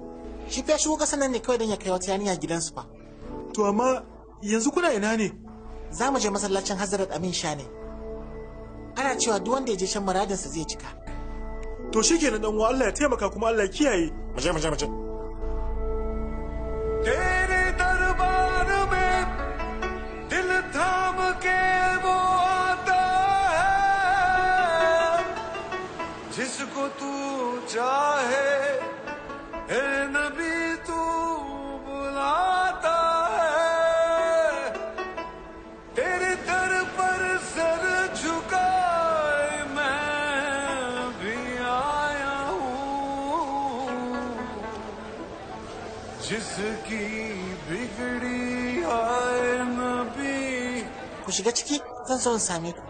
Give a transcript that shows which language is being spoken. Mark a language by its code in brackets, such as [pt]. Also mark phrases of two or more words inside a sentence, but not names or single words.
[ha] Shi fa shigo kasan nan ne kawai don ya kai wata yaniya gidansu fa. To amma yanzu kuna ina ne? Za mu je masallacin Hazrat Amin Sha ne. Ana cewa duk wanda ya je shan muradinsa zai cika. To shikenan dan uwa Allah ya taimaka kuma Allah ya kiyaye. Mu je. [hi] तेरे दरबार में दिल थाम के वो आता है जिसको तू चाहे हे नबी तू बुलाता है तेरे दर पर सर झुकाए मैं भी आया हूँ जिसकी बिगड़ी है नबी [ha] Ku shiga ciki zan so in same ku.